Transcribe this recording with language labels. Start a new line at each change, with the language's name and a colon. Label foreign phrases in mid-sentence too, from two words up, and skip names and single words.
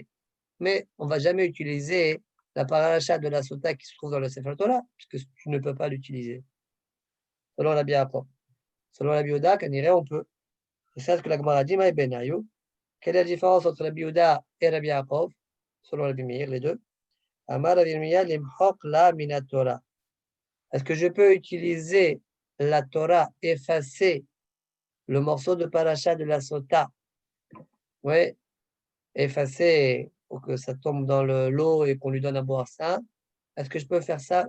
French: Mais on ne va jamais utiliser la parashat de la sota qui se trouve dans le Sefer Torah puisque tu ne peux pas l'utiliser. Selon Rabbi Yaakov. Selon Rabbi Yehuda, on peut. C'est ça ce que la Gemara dit,
Aramaic: מאי בינייהו.
French: Quelle est la différence entre Rabbi Yehuda et Rabbi Yaakov, selon Rabbi Meir, les deux?
Aramaic: אמר רבי ירמיה למחוק לה מן התורה.
French: Est-ce que je peux utiliser la Torah, effacer le morceau de paracha de la sota? Oui, effacer pour que ça tombe dans l'eau et qu'on lui donne à boire ça. Est-ce que je peux faire ça?